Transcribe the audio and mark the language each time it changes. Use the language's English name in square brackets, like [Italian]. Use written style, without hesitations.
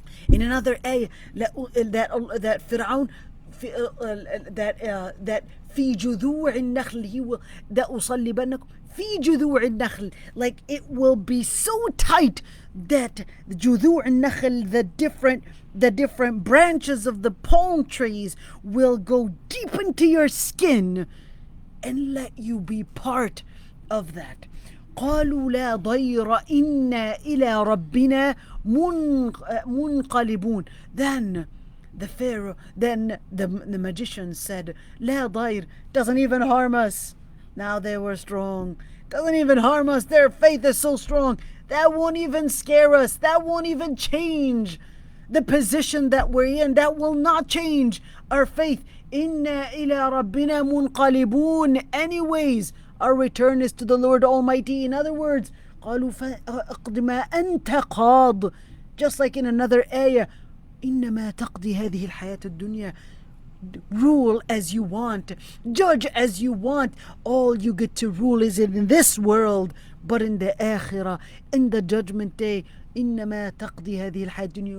[English] In another ayah, that Pharaoh, that في جذوع النخل, he will [Arabic] لأصلبنكم في جذوع النخل, [English] like it will be so tight that [Arabic] جذوع النخل, [English] the different branches of the palm trees will go deep into your skin and let you be part of that. [Arabic] قالوا لا ضير إنا إلى ربنا منقلبون. [English] Then the Pharaoh, then the magician said, [Arabic] لا ضير, [English] doesn't even harm us. Now they were strong. Doesn't even harm us. Their faith is so strong. That won't even scare us. That won't even change the position that we're in. That will not change our faith. [Arabic] إِنَّا إِلَىٰ رَبِّنَا مُنْقَلِبُونَ. [English] Anyways, our return is to the Lord Almighty. In other words, [Arabic] قالوا فَأَقْضِ مَا أَنْتَ قَاضٍ. [English] Just like in another ayah, [Arabic] إِنَّمَا تَقْضِي هَذِهِ الْحَيَاةُ الدُّنْيا. [English] Rule as you want, judge as you want. All you get to rule is in this world, but in the akhirah, in the judgment day, [Arabic] إنما تقضي هذه الحياة الدنيا.